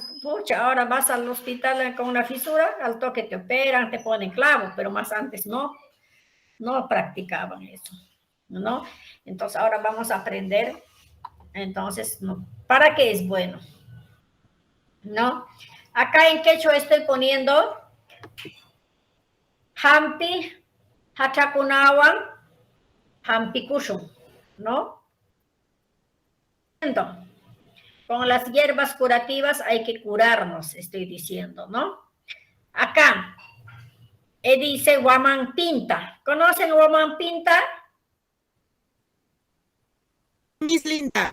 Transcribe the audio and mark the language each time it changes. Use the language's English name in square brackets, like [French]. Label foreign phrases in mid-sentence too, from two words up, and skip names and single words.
[Spanish] Pucha, ahora vas al hospital con una fisura, al toque te operan, te ponen clavos, pero más antes no practicaban eso, ¿no? Entonces ahora vamos a aprender, entonces, ¿no? ¿Para qué es bueno? ¿No? Acá en quechua estoy poniendo [Quechua] hampi, hachakunawan, hampi kushun, [Spanish] ¿no? Con las hierbas curativas hay que curarnos, estoy diciendo, ¿no? Acá, dice Guamán Pinta. ¿Conocen Guamán Pinta? Miss Linda,